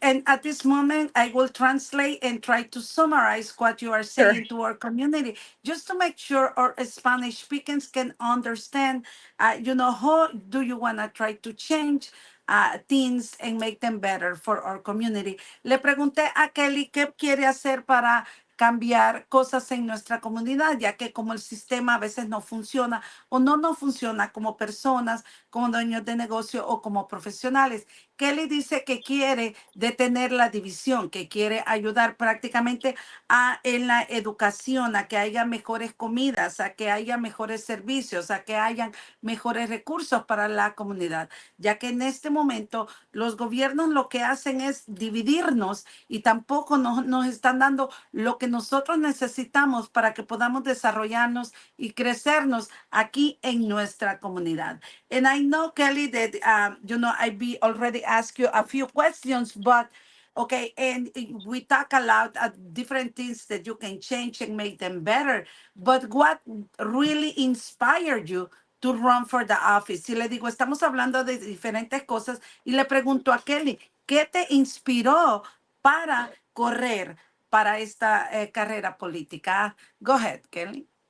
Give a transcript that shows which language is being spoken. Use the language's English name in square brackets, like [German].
[English] And at this moment, I will translate and try to summarize what you are Sure. saying to our community, just to make sure our Spanish speakers can understand, how do you want to try to change things and make them better for our community. [Spanish] Le pregunté a Kelly qué quiere hacer para cambiar cosas en nuestra comunidad, ya que como el sistema a veces no funciona o no funciona como personas, como dueños de negocio o como profesionales. Kelly dice que quiere detener la división, que quiere ayudar prácticamente en la educación, a que haya mejores comidas, a que haya mejores servicios, a que hayan mejores recursos para la comunidad, ya que en este momento los gobiernos lo que hacen es dividirnos y tampoco nos están dando lo que nosotros necesitamos para que podamos desarrollarnos y crecernos aquí en nuestra comunidad. [English] And I know, Kelly, that, I already asked you a few questions, but okay, and we talk a lot of different things that you can change and make them better. But what really inspired you to run for the office? [Spanish] Y le digo, estamos hablando de diferentes cosas y le pregunto a Kelly, ¿qué te inspiró para correr para esta carrera política? [English] Go ahead, Kelly.